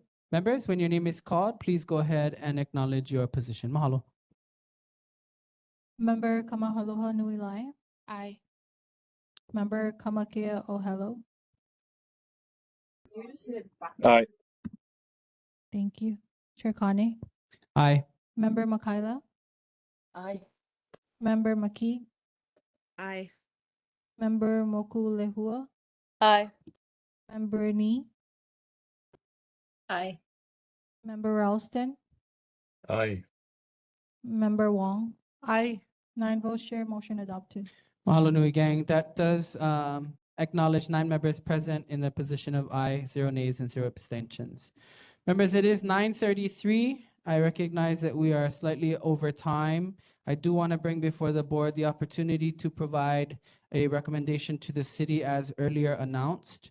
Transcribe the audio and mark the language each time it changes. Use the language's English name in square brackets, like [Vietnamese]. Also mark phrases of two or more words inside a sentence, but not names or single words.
[English] Members, when your name is called, please go ahead and acknowledge your position. Mahalo. Member Kamahaloha Nuilai. Aye. Member Kamakia Ohelo. Aye. Thank you. Chair Kane. Aye. Member Makaila. Aye. Member Maki. Aye. Member Moku Lehua. Aye. Member Ni. Aye. Member Ralston. Aye. Member Wong. Aye. 9 votes, Chair. Motion adopted. [Hawaiian] Mahalo Nui Gang. [English] That does acknowledge 9 members present in the position of aye, 0 nays, and 0 abstentions. Members, it is 9:33. I recognize that we are slightly over time. I do want to bring before the board the opportunity to provide a recommendation to the city as earlier announced.